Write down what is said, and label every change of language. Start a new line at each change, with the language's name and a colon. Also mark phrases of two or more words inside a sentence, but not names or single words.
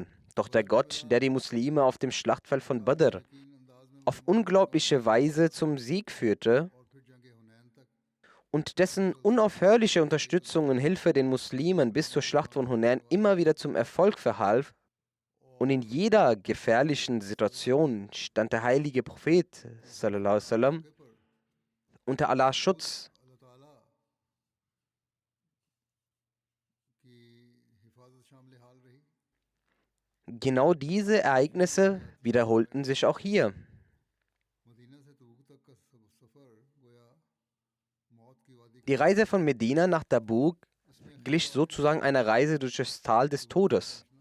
German: Doch der Gott, der die Muslime auf dem Schlachtfeld von Badr auf unglaubliche Weise zum Sieg führte und dessen unaufhörliche Unterstützung und Hilfe den Muslimen bis zur Schlacht von Hunain immer wieder zum Erfolg verhalf, und in jeder gefährlichen Situation stand der heilige Prophet
Arabic: صلى الله عليه وسلم
German: unter Allahs Schutz. Genau diese Ereignisse wiederholten sich auch hier. Die Reise von Medina nach Tabuk glich sozusagen einer Reise durch das Tal des Todes.